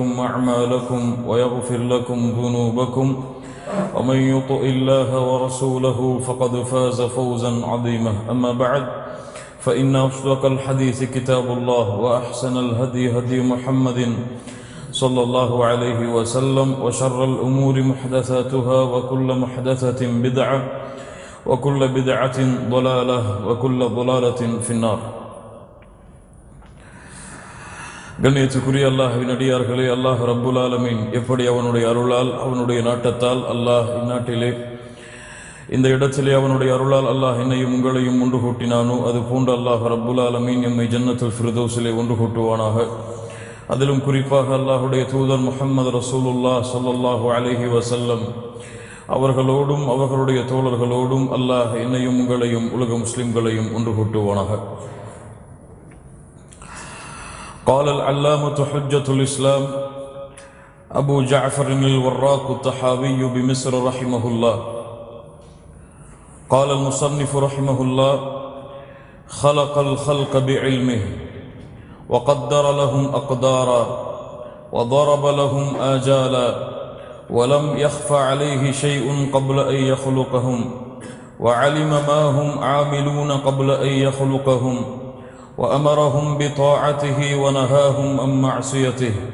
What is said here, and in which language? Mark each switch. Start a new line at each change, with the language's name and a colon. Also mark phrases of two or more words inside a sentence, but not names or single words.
Arabic: أعمالكم ويغفر لكم ذنوبكم ومن يطع الله ورسوله فقد فاز فوزا عظيما أما بعد فإن أصدق الحديث كتاب الله وأحسن الهدي هدي محمد صلى الله عليه وسلم وشر الأمور محدثاتها وكل محدثة بدعة وكل بدعة ضلالة وكل ضلالة في النار.
Tamil: கண்ணியத்துக்குரிய அல்லாஹ்வின் அடியார்களே, அல்லாஹ்
Arabic: رب العالمين
Tamil: எப்படி அவனுடைய அருளால் அவனுடைய நாட்டத்தால் அல்லாஹ் இந்நாட்டிலே இந்த இடத்திலே அவனுடைய அருளால் அல்லாஹ் என்னையும் உங்களையும் ஒன்று கூட்டினானோ அது போன்று அல்லாஹ்
Arabic: رب العالمين
Tamil: எம்மை
Arabic: جنة الفردوس
Tamil: ஒன்று கூட்டுவானாக. அதிலும் குறிப்பாக அல்லாஹுடைய தூதர் முஹம்மது
Arabic: رسول الله صلى الله عليه وسلم
Tamil: அவர்களோடும் அவர்களுடைய தோழர்களோடும் அல்லாஹ் என்னையும் உங்களையும் உலக முஸ்லிம்களையும் ஒன்று கூட்டுவானாக.
Arabic: قال العلامة حجة الإسلام أبو جعفر الوراق الطحاوي بمصر رحمه الله قال المصنف رحمه الله خلق الخلق بعلمه وقدر لهم أقدارا وضرب لهم آجالا ولم يخف عليه شيء قبل أن يخلقهم وعلم ما هم عاملون قبل أن يخلقهم وأمرهم بطاعته ونهاهم عن معصيته